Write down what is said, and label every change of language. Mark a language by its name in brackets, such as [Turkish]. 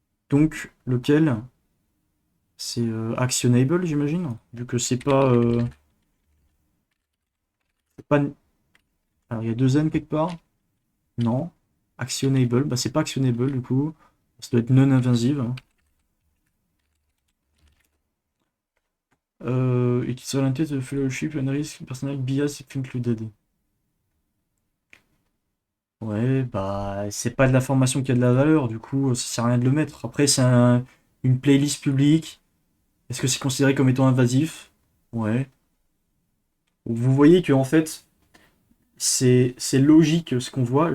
[French] Donc, lequel c'est actionable, j'imagine, vu que c'est pas. Alors, il y a deux N quelque part. Non. Actionable, bah c'est pas actionable du coup. Ça doit être non invasive. [English] It is oriented to the fellowship and risk personal bias if included. [French] Ouais, bah c'est pas de l'information qui a de la valeur, du coup ça sert à rien de le mettre. Après c'est une playlist publique. Est-ce que c'est considéré comme étant invasif? Ouais. Vous voyez que en fait c'est logique ce qu'on voit.